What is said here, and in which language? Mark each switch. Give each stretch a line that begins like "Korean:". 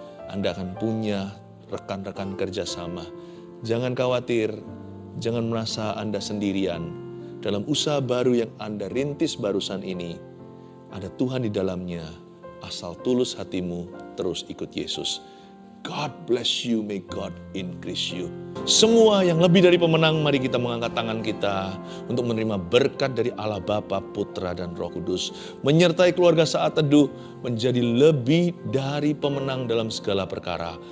Indonesian: Anda akan punya rekan-rekan kerjasama. Jangan khawatir, jangan merasa Anda sendirian. Dalam usaha baru yang Anda rintis barusan ini, ada Tuhan di dalamnya. Asal tulus hatimu, terus ikut Yesus.
English: God bless you, may God increase you.
Indonesian: Semua yang lebih dari pemenang, mari kita mengangkat tangan kita untuk menerima berkat dari Allah Bapa, Putra, dan Roh Kudus. Menyertai keluarga saat teduh menjadi lebih dari pemenang dalam segala perkara.